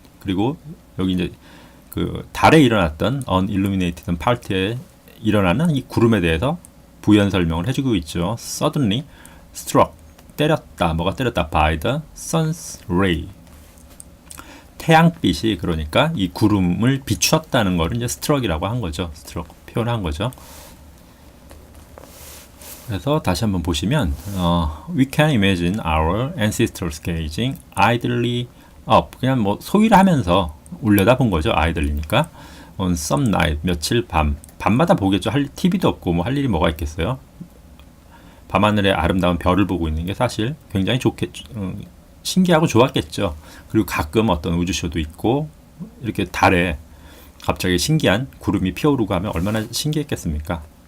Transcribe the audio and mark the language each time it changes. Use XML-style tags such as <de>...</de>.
<ko>그리고 여기 이제 그 달에 일어났던</ko> <en>unilluminated part</en> <ko>에 일어나는 이 구름에 대해서 부연 설명을 해주고 있죠.</ko> <en>Suddenly struck</en> <ko>때렸다. 뭐가 때렸다?</ko> <en>By the sun's ray.</en> <ko>태양빛이 그러니까 이 구름을 비추었다는 거를 이제 struck이라고 한 거죠. struck 표현한 거죠. 그래서 다시 한번 보시면</ko> <en>we can imagine our ancestors gazing idly up.</en> <ko>그냥 뭐 소위를 하면서 올려다 본 거죠. idly니까.</ko> <en>on some night</en> <ko>며칠 밤마다 보겠죠. TV도 없고 뭐 할 일이 뭐가 있겠어요. 밤하늘의 아름다운 별을 보고 있는 게 사실 굉장히 신기하고 좋았겠죠. 그리고 가끔 어떤 우주쇼도 있고 이렇게 달에 갑자기 신기한 구름이 피어오르고 하면 얼마나 신기했겠습니까?</ko>